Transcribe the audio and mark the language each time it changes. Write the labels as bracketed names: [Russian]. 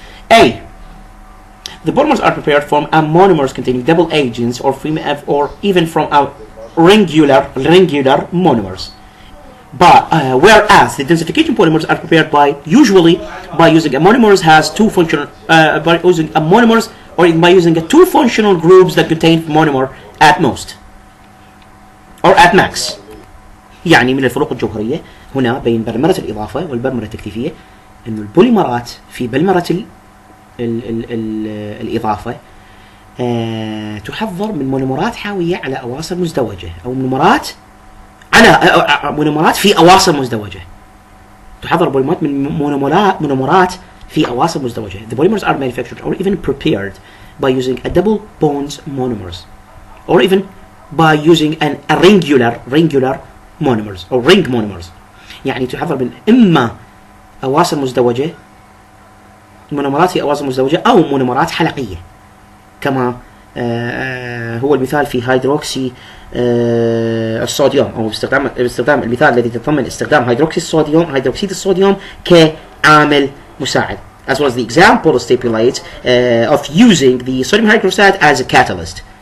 [English] A. The polymers are prepared from monomers containing double agents or even from regular monomers. But whereas the densification polymers are prepared usually by using a monomers has two functional by using a monomers or by using two functional groups that contain monomer at most or at max. [Arabic] يعني من الفروق الجوهرية هنا بين بلمرة الإضافة والبلمرة التكثيفية إنه البوليمرات في بلمرة الإضافة تحضر من مونومرات حاوية على أواصر مزدوجة أو مونومرات في أواصر مزدوجة. تحضر بوليمرات من مونومرات في أواصر مزدوجة. [English] The polymers are manufactured or even prepared by using a double bonds monomers or even by using a regular monomers or ring monomers. [Arabic] يعني تحضر من إما أواصر مزدوجة مونومرات في أواصر مزدوجة أو مونومرات حلقية كما هو المثال في هيدروكسي الصوديوم أو باستخدام المثال الذي يتضمن استخدام هيدروكسيد الصوديوم كعامل مساعد. [English] As well as the example stipulates of using the sodium hydroxide as a catalyst.